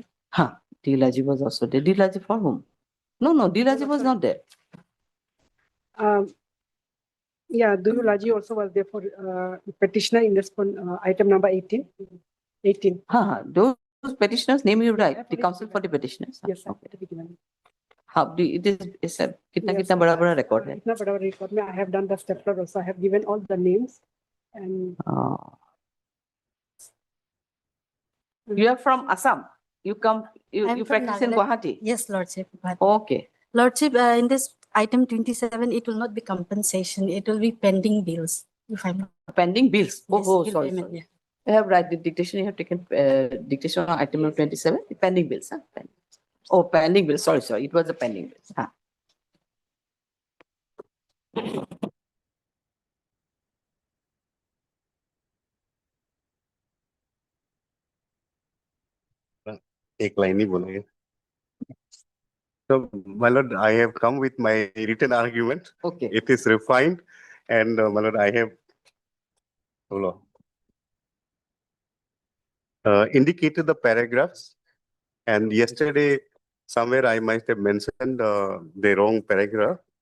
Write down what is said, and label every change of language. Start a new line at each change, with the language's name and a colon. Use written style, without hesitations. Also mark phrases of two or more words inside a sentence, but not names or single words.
English: Dilaji was also there. Dilaji for whom? No, Dilaji was not there. Yeah, Dulaji also was there for petitioner in this item number 18. 18. Those petitioners name you write, the council for the petitioners. Yes, sir. Okay. How do it is
Hindi: कितना बड़ा रिकॉर्ड है? इतना बड़ा रिकॉर्ड में
English: I have done the stapler also. I have given all the names and You are from Assam. You I'm from practice in Nagaland. Guwahati. Yes, Lordship. But Okay. Lordship, in this item 27, it will not be compensation. It will be pending bills. If I'm not Pending bills. Yes, Oh, bill sorry. payment, yeah. You have right the dictation. You have taken dictation on item number 27. Pending bills. Pending. Oh, pending bills. Sorry. It was a pending bills.
Hindi: एक line ही बोलेंगे.
English: So, my lord, I have come with my written argument. Okay. It is refined, and my lord, I have indicated the paragraphs. And yesterday, somewhere I might have mentioned the wrong paragraph.